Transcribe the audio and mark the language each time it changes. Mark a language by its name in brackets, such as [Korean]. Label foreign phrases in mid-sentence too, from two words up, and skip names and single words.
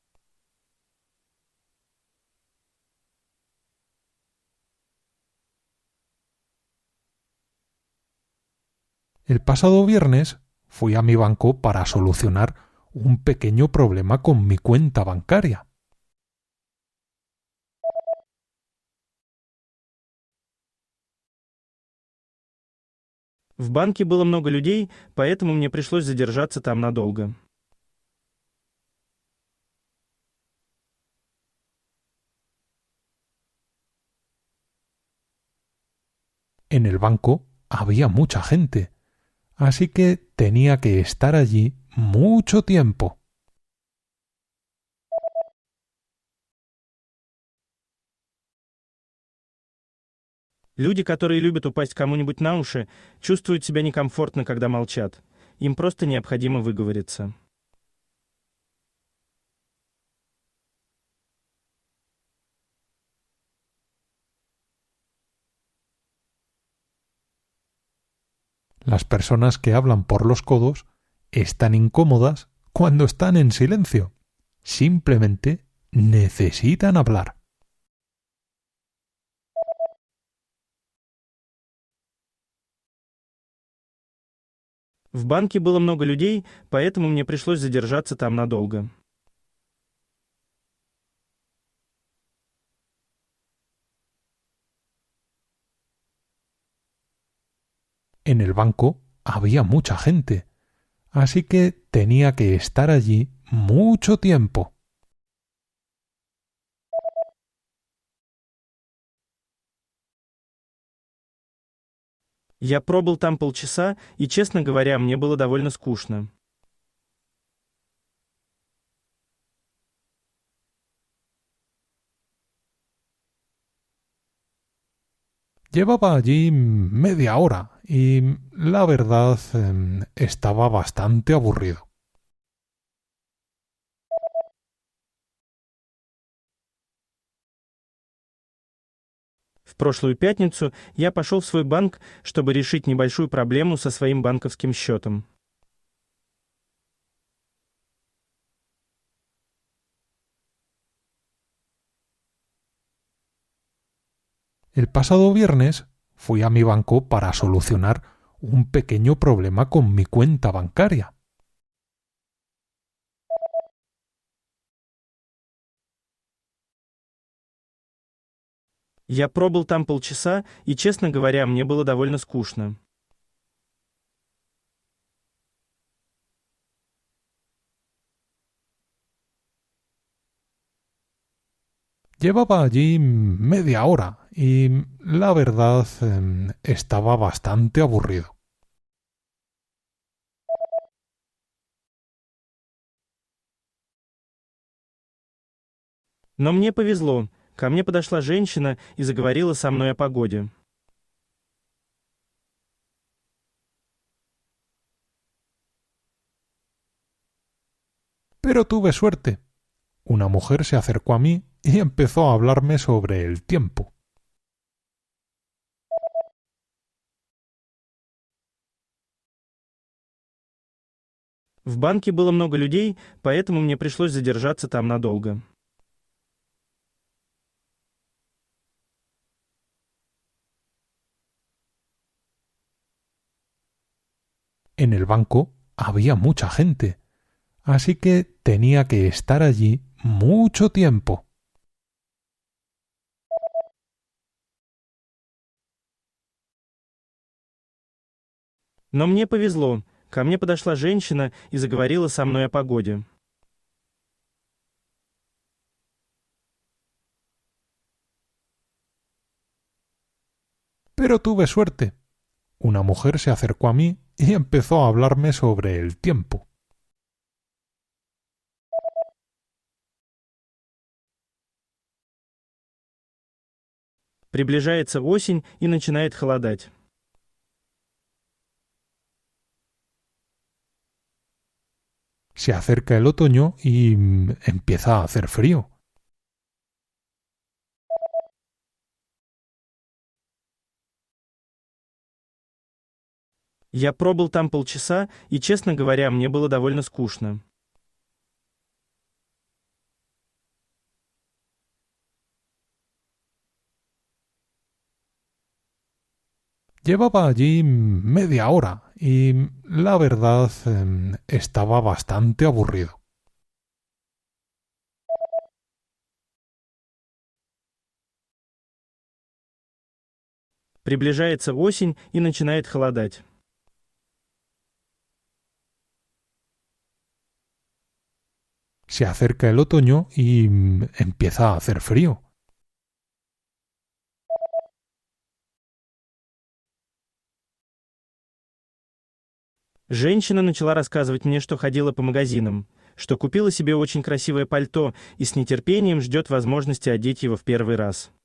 [Spanish] El pasado viernes fui a mi banco para solucionar un pequeño problema con mi cuenta bancaria. [Russian] В банке было много людей, поэтому мне пришлось задержаться там надолго. [Spanish] En el banco había mucha gente, así que tenía que estar allí mucho tiempo. [Russian] Люди, которые любят упасть кому-нибудь на уши, чувствуют себя некомфортно, когда молчат. Им просто необходимо выговориться. [Spanish] Las personas que hablan por los codos están incómodas cuando están en silencio. Simplemente necesitan hablar. [Russian] В банке было много людей, поэтому мне пришлось задержаться там надолго. [Spanish] En el banco había mucha gente, así que tenía que estar allí mucho tiempo. [Russian] Я пробыл там полчаса, и, честно говоря, мне было довольно скучно. [Spanish] Llevaba allí media hora y la verdad estaba bastante aburrido. [Russian] В прошлую пятницу я пошел в свой банк, чтобы решить небольшую проблему со своим банковским счетом. [Spanish] El pasado viernes fui a mi banco para solucionar un pequeño problema con mi cuenta bancaria. [Russian] Я пробыл там полчаса, и, честно говоря, мне было довольно скучно. [Spanish] Llevaba allí media hora y la verdad estaba bastante aburrido. [Russian] Но мне повезло. Ко мне подошла женщина и заговорила со мной о погоде. [Spanish] Pero tuve suerte. Una mujer se acercó a mí y empezó a hablarme sobre el tiempo. [Russian] В банке было много людей, поэтому мне пришлось задержаться там надолго. [Spanish] En el banco había mucha gente, así que tenía que estar allí mucho tiempo. [Russian] Но мне повезло. Ко мне подошла женщина и заговорила со мной о погоде. [Spanish] Pero tuve suerte. Una mujer se acercó a mí y empezó a hablarme sobre el tiempo. [Russian] Приближается осень и начинает холодать. [Spanish] Se acerca el otoño y empieza a hacer frío. [Russian] Я пробыл там полчаса, и, честно говоря, мне было довольно скучно. [Spanish] Llevaba allí media hora y la verdad estaba bastante aburrido. [Russian] Приближается осень и начинает холодать. [Spanish] Se acerca el otoño y empieza a hacer frío. [Russian] Женщина начала рассказывать мне, что ходила по магазинам, что купила себе очень красивое пальто и с нетерпением ждет возможности одеть его в первый раз.